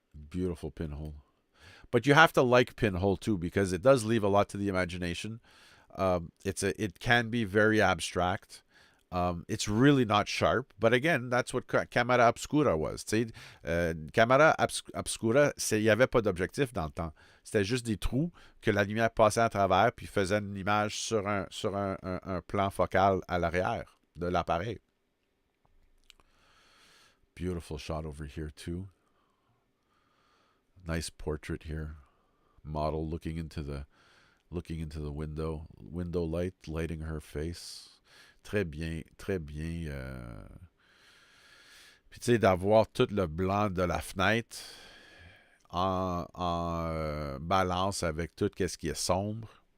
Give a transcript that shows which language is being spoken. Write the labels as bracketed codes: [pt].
[en] Beautiful pinhole. But you have to like pinhole too, because it does leave a lot to the imagination. It can be very abstract. It's really not sharp, but again, that's what Camera Obscura was. [fr] Camera Obscura, il n'y avait pas d'objectif dans le temps. C'était juste des trous que la lumière passait à travers, puis faisait une image sur un plan focal à l'arrière de l'appareil. [en] Beautiful shot over here too. Nice portrait here. Model looking into the window light, lighting her face. [fr] Très bien, très bien. Puis tu sais, d'avoir tout le blanc de la fenêtre en balance avec tout ce qui est sombre.